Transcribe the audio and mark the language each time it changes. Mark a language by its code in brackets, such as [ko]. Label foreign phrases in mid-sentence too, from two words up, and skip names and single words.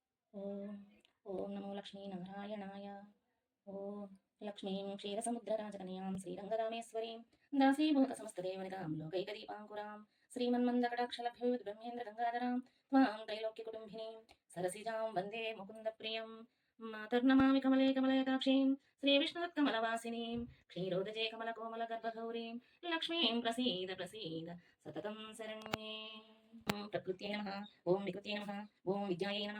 [sa] ఓం ఓం నమో లక్ష్మీనారాయణాయ. ఓం లక్ష్మీం క్షీరసముద్రరాజకన్యాం శ్రీరంగరామేశ్వరీం దాసీభూతసమస్తదేవనితాం లోకైకదీపాంకురాం శ్రీమన్మందకటాక్షలభ్యుద్బ్రహ్మేంద్రగంగాధరాం త్వాం त्रैलोक्यकुटुम्बिनीं सरसिजां वन्दे मुकुन्दप्रियं मातर्नमामि कमले कमलयताक्षीं श्रीविष्णुदत्कमलवासिनीं क्षीरोदजे कमलकोमलगर्भगौरीं लक्ष्मीं प्रसीद प्रसीद सततं शरण्ये. प्रकृत्यै नमः. ओं विकृत्यै नमः. ओं विद्यायै नमः.